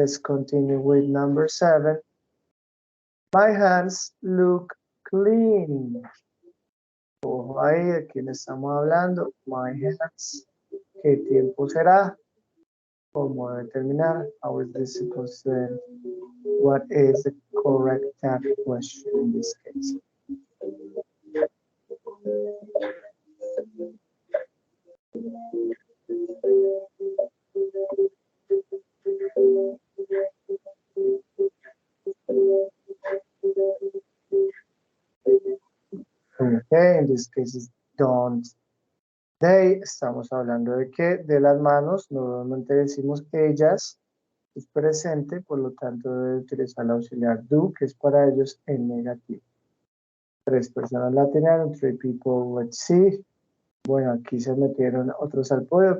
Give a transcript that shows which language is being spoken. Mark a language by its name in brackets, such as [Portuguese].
[English] Let's continue with number 7. My hands look clean. [Spanish] Ojo ahí, ¿de quién estamos hablando? [English] My hands. [Spanish] ¿Qué tiempo será? ¿Cómo debe terminar? [English] How is this supposed to end? What is the correct tag question in this case? Okay, in this case is don't they. [Spanish] Estamos hablando de que de las manos, normalmente decimos ellas, es presente, por lo tanto debe utilizar el auxiliar do, que es para ellos en negativo. 3 personas la tenían, [English] 3 people, let's see. [Spanish] Bueno, aquí se metieron otros al podio.